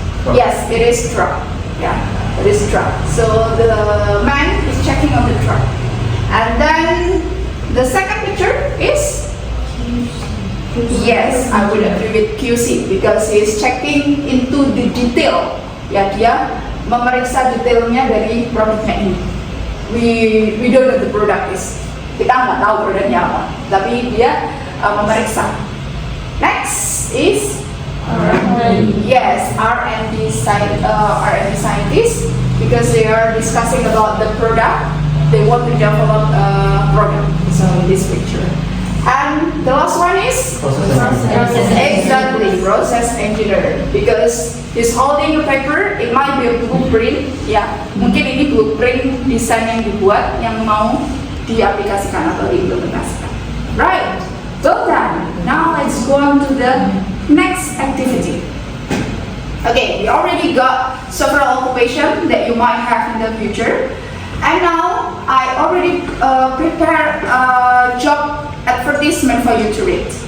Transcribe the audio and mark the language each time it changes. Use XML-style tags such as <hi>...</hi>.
<en>Yes, it is truck. Yeah, it is truck. So the man is checking on the truck. And then the second picture is? Yes, I would agree with QC because he is checking into the detail.</en> <id>Ya, dia memeriksa detailnya dari produknya ini.</id> <en>We don't know the product is.</en> <id>Kita nggak tahu produknya apa, tapi dia memeriksa.</id> <en>Next is yes, R&D scientists because they are discussing about the product. They want to develop a product. So in this picture. And the last one is exactly process engineer because he's holding a paper. It might be a blueprint.</en> <id>Ya, mungkin ini blueprint desain yang dibuat yang mau diaplikasikan atau diimplementasikan.</id> <en>Right, well done. Now let's go on to the next activity. Okay, we already got several occupations that you might have in the future. And now I already prepared a job advertisement for you to read.</en>